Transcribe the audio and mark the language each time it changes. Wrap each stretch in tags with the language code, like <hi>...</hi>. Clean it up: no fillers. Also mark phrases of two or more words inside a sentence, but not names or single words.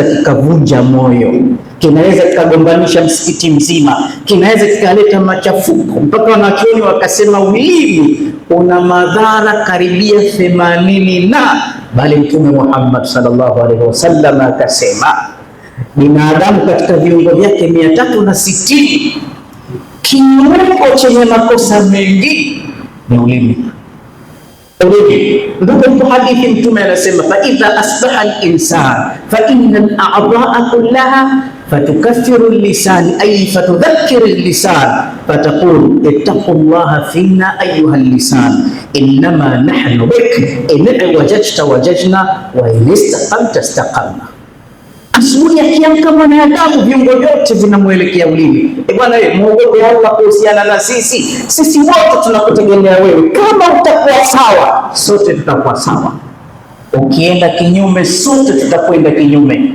<sw>kikavunja moyo, kinaweza kikagombanisha msikiti mzima, kinaweza kikaleta machafuko, mpaka wanachuoni wakasema ulimi una madhara karibia 80 bali Mtume Muhammad</sw> <ar>صلى الله عليه وسلم</ar> <sw>akasema binadamu katika viungo vyake 360 kiungo chenye makosa mengi ni ulimi. Ndugu, hadithi Mtume anasema</sw> <ar>فإذا أصبح الإنسان فإن الأعضاء كلها فتكفر اللسان أي فتذكر اللسان فتقول اتق الله فينا أيها اللسان إنما نحن بك إن اعوججت اعوججنا وإن استقمت استقمنا.</ar> <sw>Asubuhi akiamka mwanadamu viungo vyote vinamwelekea ulimi. Bwana wewe muogope Allah kuhusiana na sisi. Sisi wote tunakutegemea wewe. Kama utakuwa sawa, sote tutakuwa sawa. Ukienda kinyume, sote tutakwenda kinyume.</sw>